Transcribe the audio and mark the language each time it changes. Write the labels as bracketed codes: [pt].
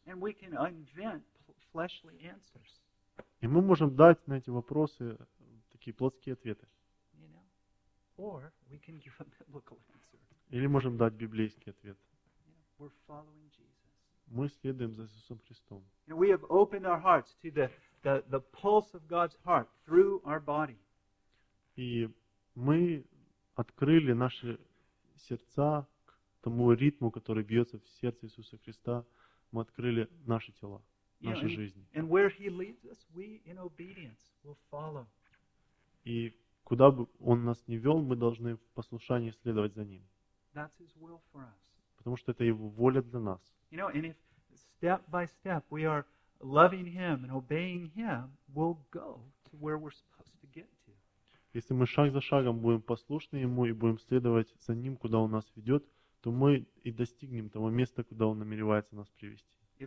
[en] And we can invent fleshly answers. [ru] И мы можем дать на эти вопросы такие плотские ответы. [en] You know, Or we can give a biblical answer. [ru] Или можем дать библейский ответ. [en] We're following Jesus. [ru] Мы следуем за Иисусом Христом. [en] And we have opened our hearts to the pulse of God's heart through our body. [ru] И мы открыли наши сердца к тому ритму, который бьется в сердце Иисуса Христа. Мы открыли наши тела, наши жизни. [en] And where He leads us, we in obedience will follow. [ru] И куда бы Он нас ни вел, мы должны в послушании следовать за Ним. [en] That's His will for us. [ru] Потому что это Его воля для нас. [en] You know, and if step by step we are loving Him and obeying Him, we'll go to where we're supposed to get to. [ru] Если мы шаг за шагом будем послушны Ему и будем следовать за Ним, куда Он нас ведет, то мы и достигнем того места, куда Он намеревается нас привести.